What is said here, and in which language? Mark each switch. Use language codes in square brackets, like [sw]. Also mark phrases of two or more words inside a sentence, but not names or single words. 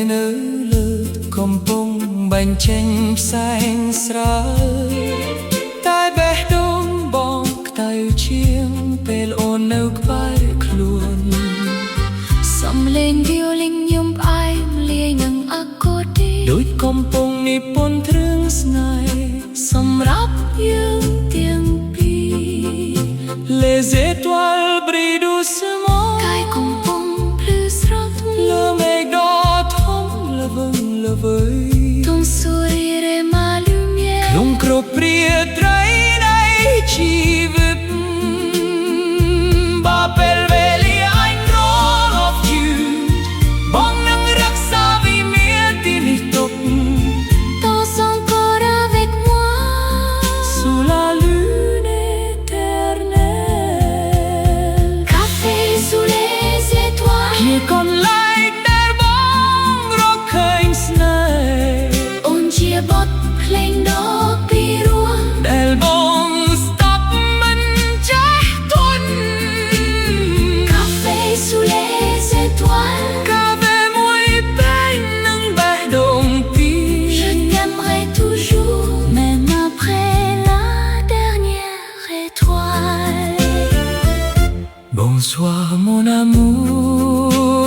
[km] នៅលើកំពុងបាញ់ចេញផ្សែងស្រាលតែបេះដូងបងក្តៅជាងពេលអូននៅក្បែរខ្លួន សំឡេង violin ញញឹមផ្អែមលាយនឹងអាកូឌី ដូចកំពុងនិពន្ធរឿងស្នេហ៍ សម្រាប់យើងទាំងពីរ [fr] Les étoiles brillent doucement [km] កាយកំពុងភ្លឺស្រស់ [fr] Le mec d'automne le vent le veuille Ton sourire est ma lumière [km] ក្នុងគ្រប់ព្រាត្រីនៃជីវិត Babel Valley [en] I know of you [km] បងនឹងរក្សាវិមានទីនេះទុក [fr] Danse encore avec moi Sous la lune éternelle Café sous les étoiles [km] ជាកន្លែងដែលបងរកឃើញស្នេហ៍ អូនជាបទភ្លេងដ៏ពីរោះ ដែលបងស្ដាប់មិនចេះទន់ [fr] Café sous les étoiles [km] កាហ្វេមួយពេញនឹងបេះដូងពីរ [fr] Je t'aimerai toujours même après la dernière étoile Bonsoir mon amour